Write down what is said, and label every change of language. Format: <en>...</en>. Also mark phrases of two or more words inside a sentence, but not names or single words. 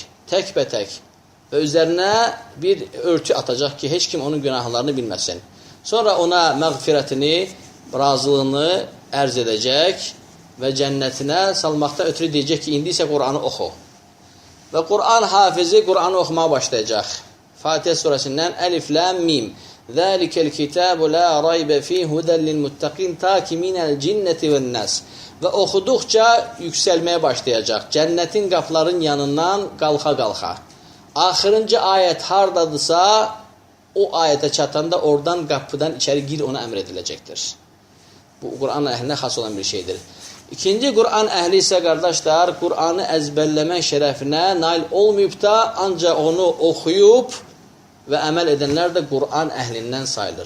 <az>Təkbətək və üzərinə bir örtü atacaq ki, heç kim onun günahlarını bilməsin. Sonra ona məğfirətini, razılığını ərz edəcək və cənnətinə salmaqda ötürü deyəcək ki, indi isə Qur'anı oxu. Və Qur'an hafizi Qur'anı oxumağa başlayacaq. Fatihə surəsindən Əlif,</az> <ar>لام، ميم. ذلك الكتاب لا ريب فيه هدى للمتقين تقي من الجنة والناس.</ar> <az>Və oxuduqca yüksəlməyə başlayacaq. Cənnətin qapıların yanından qalxa-qalxa. Axırıncı ayət hardadırsa, o ayətə çatanda oradan qapıdan içəri gir ona əmr ediləcəkdir. Bu Qur'an əhlinə xas olan bir şeydir. İkinci Qur'an əhli isə qardaşlar, Qur'anı əzbərləmək şərəfinə nail olmayıb da, ancaq onu oxuyub və əməl edənlər də Qur'an əhlindən sayılır.</az>